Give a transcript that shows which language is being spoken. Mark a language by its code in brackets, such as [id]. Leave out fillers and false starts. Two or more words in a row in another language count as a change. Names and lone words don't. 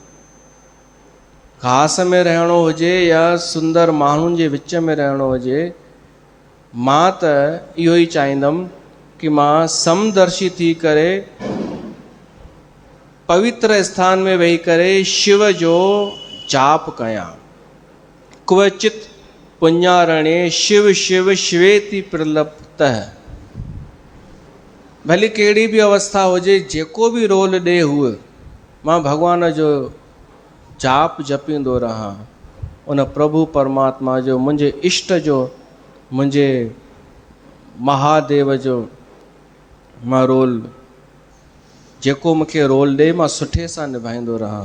[sd] घास में रहणो हुजे या सुंदर माण्हुनि जे विच में रहणो हुजे, मां त इहो ई चाहींदुमि कि मां समदर्शी थी करे पवित्र स्थान में वेही करे शिव जो जाप कयां। [sa] क्वचित पुण्यारणे शिव शिव शिवेति प्रलप्तः। [sd] भली कहिड़ी बि अवस्था हुजे, जेको बि रोल ॾे हुअ, मां भॻवान जो जाप जपींदो रहां। उन प्रभु परमात्मा जो, मुंहिंजे इष्ट जो, मुंहिंजे महादेव जो मां रोल, जेको मूंखे रोल ॾे मां सुठे सां निभाईंदो रहां।